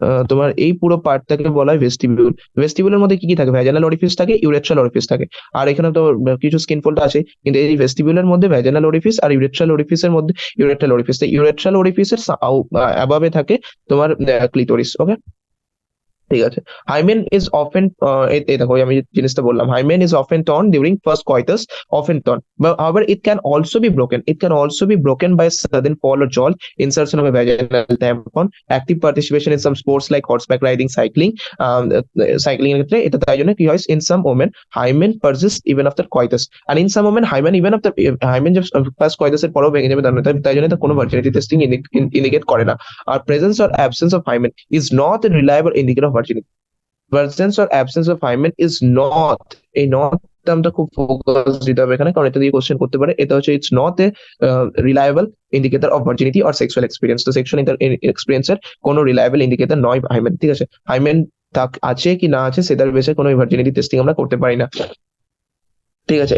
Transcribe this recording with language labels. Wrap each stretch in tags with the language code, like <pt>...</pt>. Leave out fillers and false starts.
<bn>তোমার এই পুরো পার্টটাকে বলা হয় ভেস্টিবিউল। ভেস্টিবিউলের মধ্যে কি কি থাকে? ভ্যাজানাল অরিফিস থাকে, ইউরেট্রাল অরিফিস থাকে, আর এখানে তো কিছু স্কিন ফোল্ড আছে, কিন্তু এই ভেস্টিবিউলের মধ্যে ভ্যাজানাল অরিফিস আর ইউরেট্রাল অরিফিসের মধ্যে ইউরেট্রাল অরিফিস, ইউরেট্রাল অরিফিসের অ্যাবাবে থাকে তোমার ক্লিটোরিস, ওকে, ঠিক আছে।</bn> <en>hymen is often,</en> <bn>এই দেখো আমি যে জিনিসটা বললাম,</bn> <en>hymen is often torn during first coitus, often torn, but however it can also be broken, it can also be broken by sudden fall or jolt, insertion of a vaginal tampon, active participation in some sports like horseback riding, cycling,</en> <bn>cycling এর ক্ষেত্রে এটা, তাই জন্য কি হয়,</bn> <en>in some women hymen persists even after coitus, and in some women hymen even after hymen</en> <bn>যে first কয়টাস এর পরেও ভেঙে যাবে, তাই জন্য এটা কোনো ভার্জিনিটি টেস্টিং ইন্ডিকেট করে না।</bn> <en>আর presence or absence of hymen is not a reliable indicator of virginity. Presence or absence of hymen is not,</en> <bn>এই not টার্মটা খুব ফোকাস দিতে হবে এখানে, কারণ এটা দিয়ে কোশ্চেন করতে পারে। এটা হচ্ছে</bn> <en>It's not a reliable indicator of virginity or sexual experience.</en> <bn>তো সেক্সুয়াল এক্সপিরিয়েন্সের কোনো রিলায়েবল ইন্ডিকেটর নয় হাইমেন, ঠিক আছে। হাইমেন আছে কি না আছে সেটার বেসে কোনো ভার্জিনিটি টেস্টিং আমরা করতে পারি না, ঠিক আছে।</bn>